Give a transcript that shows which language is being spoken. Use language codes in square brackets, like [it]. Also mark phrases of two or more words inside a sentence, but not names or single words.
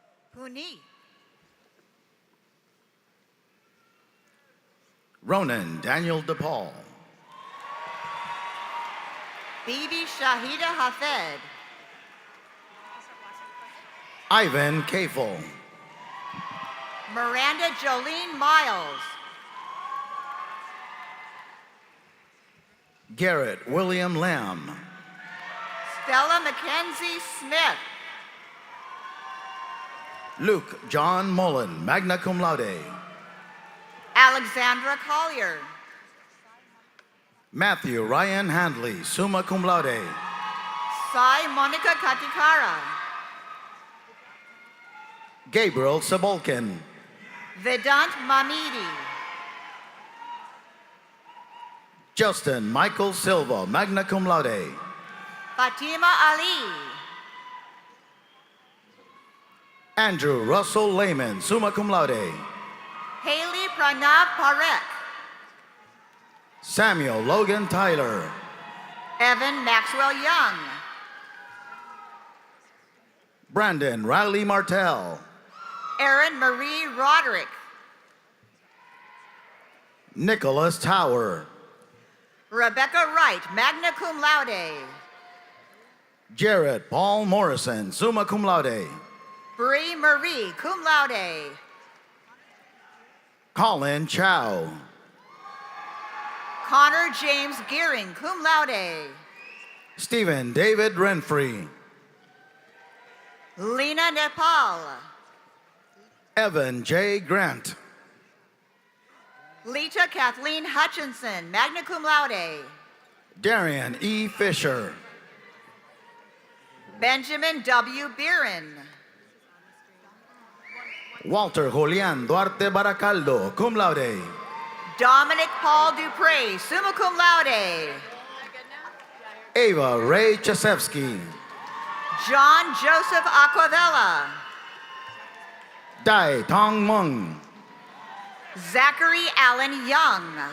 [en] Puni. Ronan Daniel DePaul. Bibi Shahida Hafed. Ivan Kafel. Miranda Jolene Miles. Garrett William Lamb. Stella Mackenzie Smith. Luke John Mullen, [la] magna cum laude. [en] Alexandra Collier. Matthew Ryan Handley, [la] summa cum laude. [en] Sai Monica Katikara. Gabriel Sabolkin. Vedant Mamidi. Justin Michael Silva, [la] magna cum laude. [en] Fatima Ali. Andrew Russell Lehman, [la] summa cum laude. [en] Haley Pranav Parekh. Samuel Logan Tyler. Evan Maxwell Young. Brandon Riley Martell. Erin Marie Roderick. Nicholas Tower. Rebecca Wright, [la] magna cum laude. [en] Jared Paul Morrison, [la] summa cum laude. [en] Bree Marie, [la] cum laude. [en] Colin Chow. Connor James Gearing, [la] cum laude. [en] Stephen David Renfrey. Lena Nepal. Evan J. Grant. Lita Kathleen Hutchinson, [la] magna cum laude. [en] Darian E. Fisher. Benjamin W. Beeran. Walter Julian Duarte Baracaldo, [la] cum laude. [en] Dominic Paul Dupre, [la] summa cum laude. [en] Ava Ray Chasevsky. John Joseph Aquavella. Dai Tong Mung. Zachary Allen Young.